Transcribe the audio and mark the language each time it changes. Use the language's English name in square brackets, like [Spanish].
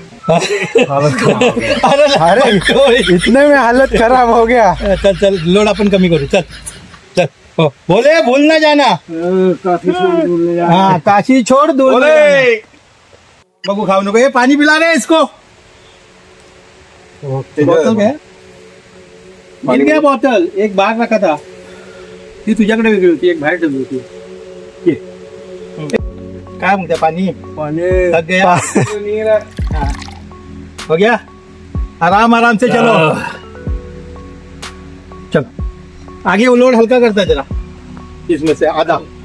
[Hindi] अरे इतने में हालत खराब हो गया. [Marathi] चल चल, लोड आपण कमी करू. चल चल, [Hindi] बोले भूल ना जाना, हाँ काशी छोड़ दूर न जाना। [Marathi] बघू खाऊ नको, हे पाणी पिला रे [Hindi] इसको, [Marathi] बॉटल घ्या, [Hindi] गिर गया बॉटल, [Marathi] एक बाहेर [Hindi] रखा था, [Marathi] ती तुझ्याकडे वेगळी होती, एक बाहेर ठेवली होती. काय म्हणते पाणी [Hindi] थक गया, हाँ. हो गया, आराम आराम से चलो, चलो आगे वो लोड हल्का करता है जरा, इसमें से आधा.